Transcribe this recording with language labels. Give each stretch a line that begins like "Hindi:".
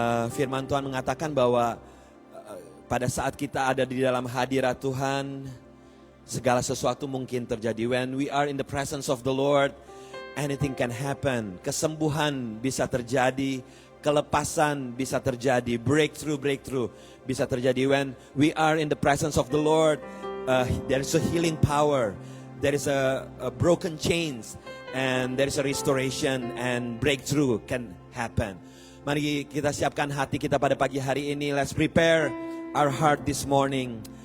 Indonesian: Firman Tuhan mengatakan bahwa pada saat kita ada di dalam hadirat Tuhan, segala sesuatu mungkin terjadi.
English: When we are in the presence of the Lord, anything can happen.
Indonesian: Kesembuhan bisa terjadi, kelepasan bisa terjadi, breakthrough bisa terjadi.
English: When we are in the presence of the Lord, there is a healing power, there is a broken chains, and there is a restoration and breakthrough can happen.
Indonesian: Mari kita siapkan hati kita pada pagi hari ini.
English: Let's prepare our heart this morning.